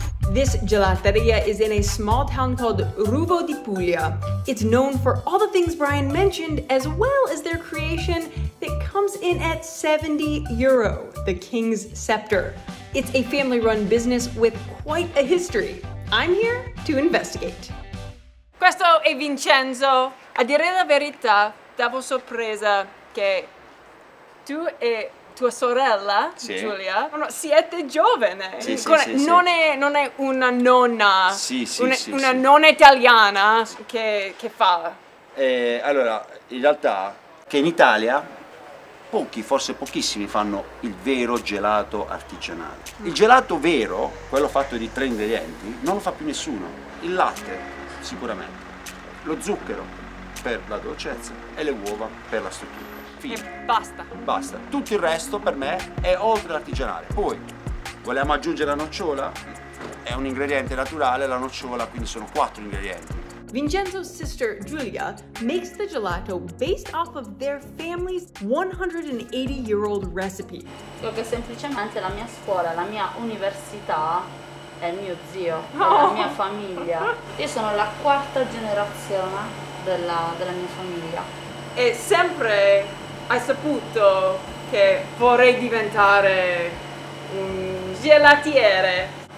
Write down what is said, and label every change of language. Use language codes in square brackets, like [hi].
[en] This gelateria is in a small town called Ruvo di Puglia. It's known for all the things Brian mentioned, as well as their creation that comes in at 70 euro, the King's Scepter. It's a family-run business with quite a history. I'm here to investigate. [it] Questo è Vincenzo. A dire la verità, stavo sorpresa che tu e tua sorella, sì. Giulia, siete giovane. Sì, non è una nonna, una sì. nonna italiana che fa. Allora, in realtà, che in Italia pochi, forse pochissimi, fanno il vero gelato artigianale. Il gelato vero, quello fatto di 3 ingredienti, non lo fa più nessuno. Il latte, sicuramente. Lo zucchero per la dolcezza e le uova per la struttura. Fine. E basta. Basta. Tutto il resto per me è oltre l'artigianale. Poi vogliamo aggiungere la nocciola? È un ingrediente naturale, la nocciola, quindi sono 4 ingredienti. [en] Vincenzo's sister Giulia makes the gelato based off of their family's 180-year-old recipe. [it] Perché semplicemente la mia scuola, la mia università è il mio zio, è la mia famiglia. Io sono la 4ª generazione della mia famiglia. E sempre hai saputo che vorrei diventare un gelatiere?